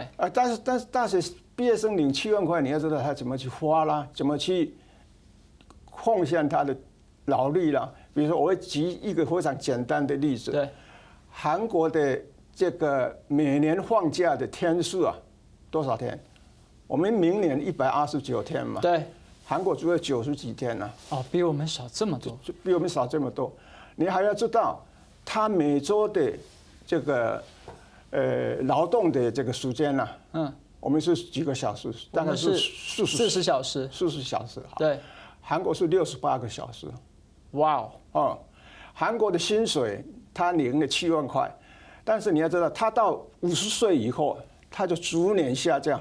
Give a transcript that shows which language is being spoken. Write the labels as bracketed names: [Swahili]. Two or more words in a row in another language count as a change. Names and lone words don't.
[Chinese] 但是大學畢業生領7萬塊，你要知道他怎麼去花啦，怎麼去奉獻他的勞力啦，比如說，我會舉一個非常簡單的例子。對，韓國的這個每年放假的天數啊，多少天？我們明年129天嘛。對，韓國只有90幾天啊。哦，比我們少這麼多。比我們少這麼多。你還要知道，他每週的這個勞動的這個時間啊，我们是几个小时？大概是 40小时。 40小时。对。韩国是68个小时。哇哦。韩国的薪水他领了7万块，但是你要知道，他到50岁以后，他就逐年下降。